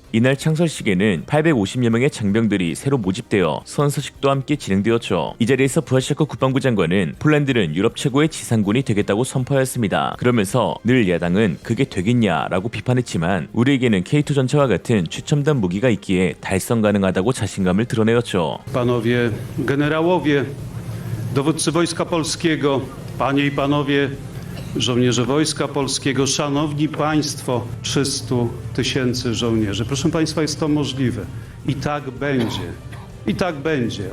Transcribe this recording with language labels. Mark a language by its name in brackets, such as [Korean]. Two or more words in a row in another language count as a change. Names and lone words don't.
[Korean] 이날 창설식에는 850여 명의 장병들이 새로 모집되어 선서식도 함께 진행되었죠. 이 자리에서 부하샤크 국방부 장관은 폴란드는 유럽 최고의 지상군이 되겠다고 선포하였습니다. 그러면서 늘 야당은 그게 되겠냐라고 비판했지만 우리에게는 K2 전차와 같은 최첨단 무기가 있기에 달성 가능하다고 자신감을 드러내었죠. [Polish] Panowie generałowie, dowódcy Wojska Polskiego, panie i panowie żołnierze Wojska Polskiego, szanowni państwo, 300 000 żołnierzy. Proszę państwa, jest to możliwe. I tak będzie. I tak będzie.